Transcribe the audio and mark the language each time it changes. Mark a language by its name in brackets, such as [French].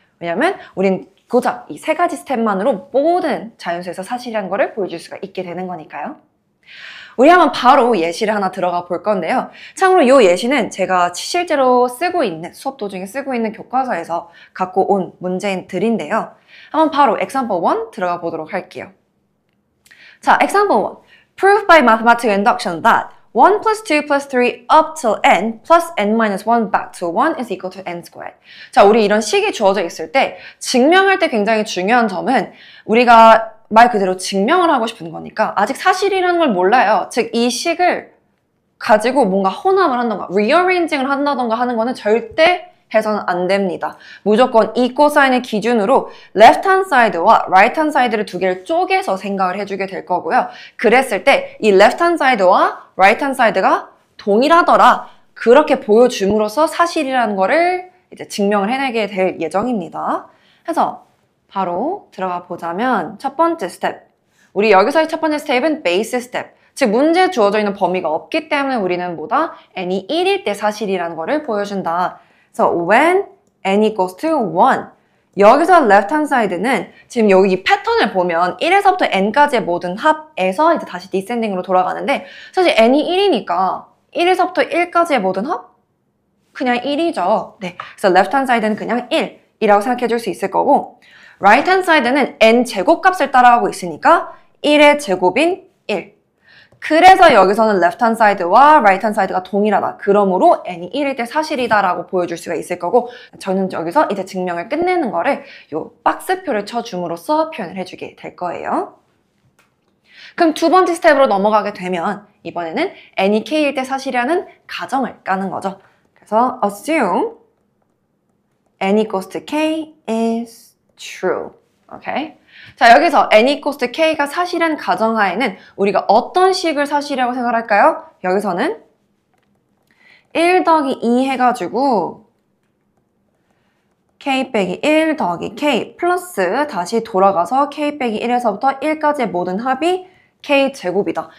[Korean] 왜냐면 우린 고작 이 세 가지 스텝만으로 모든 자연수에서 사실이라는 거를 보여줄 수가 있게 되는 거니까요. 우리 한번 바로 예시를 하나 들어가 볼 건데요. 참고로 이 예시는 제가 실제로 쓰고 있는, 수업 도중에 쓰고 있는 교과서에서 갖고 온 문제들인데요. 한번 바로 example 1 들어가 보도록 할게요. 자, example 1. [English] Prove by mathematical induction that 1 plus 2 plus 3 up till n plus n minus 1 back to 1 is equal to n squared. [Korean] 자, 우리 이런 식이 주어져 있을 때 증명할 때 굉장히 중요한 점은, 우리가 말 그대로 증명을 하고 싶은 거니까 아직 사실이라는 걸 몰라요. 즉, 이 식을 가지고 뭔가 혼합을 한다던가 rearranging을 한다던가 하는 거는 절대 해서는 안 됩니다. 무조건 이 코사인을 기준으로 left hand side와 right hand side를 두 개를 쪼개서 생각을 해주게 될 거고요. 그랬을 때 이 left hand side와 right hand side가 동일하더라, 그렇게 보여줌으로써 사실이라는 거를 이제 증명을 해내게 될 예정입니다. 그래서 바로 들어가 보자면 첫 번째 스텝. 우리 여기서의 첫 번째 스텝은 base 스텝. 즉, 문제에 주어져 있는 범위가 없기 때문에 우리는 뭐다? n이 1일 때 사실이라는 거를 보여준다. 그래서 [English] when n equals to 1. [Korean] 여기서 left hand side는 지금 여기 이 패턴을 보면 1에서부터 n까지의 모든 합에서 이제 다시 descending으로 돌아가는데, 사실 n이 1이니까 1에서부터 1까지의 모든 합? 그냥 1이죠. 네. 그래서 left hand side는 그냥 1이라고 생각해 줄 수 있을 거고, right hand side는 n 제곱값을 따라가고 있으니까 1의 제곱인 1. 그래서 여기서는 left hand side와 right hand side가 동일하다. 그러므로 n이 1일 때 사실이다 라고 보여줄 수가 있을 거고, 저는 여기서 이제 증명을 끝내는 거를 요 박스표를 쳐줌으로써 표현을 해주게 될 거예요. 그럼 두 번째 스텝으로 넘어가게 되면 이번에는 n이 k일 때 사실이라는 가정을 까는 거죠. 그래서 [English] assume n equals to k is true. [Korean] 오케이? 자, 여기서 n equals to k가 사실은 가정하에는 우리가 어떤 식을 사실이라고 생각할까요? 여기서는 1 더하기 2 해가지고 k 빼기 1 더하기 k 플러스 다시 돌아가서 k 빼기 1에서부터 1까지의 모든 합이 k 제곱이다.